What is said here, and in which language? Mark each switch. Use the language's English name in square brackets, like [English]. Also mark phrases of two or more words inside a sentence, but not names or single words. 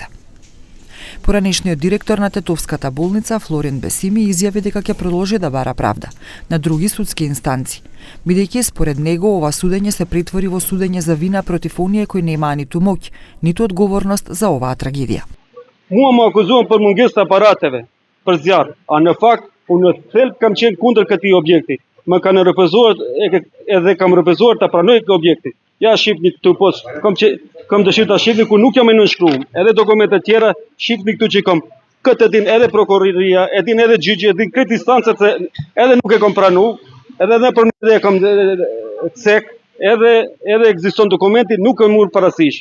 [Macedonian] Поранешниот директор на Тетовската болница Флорин Бесими изјави дека ќе продолжи да бара правда на други судски инстанции, бидејќи според него ова судење се претвори во судење за вина против оние кои немаа ниту моќ, ниту одговорност за оваа трагедија. [Albanian] Mua më akuzuan për mungesë të aparateve për zjarr, a në fakt unë në thelb kam qenë kundër këtij objekti. Më kanë refuzuar edhe kam refuzuar ta pranoj këtë objekti. Ja shihni këtu poshtë, kam dëshirë ta shihni ku nuk jam e nënshkruar. Edhe dokumente tjera shihni këtu që kam. Këtë e din edhe prokuroria, e din edhe gjyqi, e din këtë instancat se edhe nuk e kam pranuar, edhe për më e kam cek, edhe ekziston dokumenti, nuk e mur parasysh.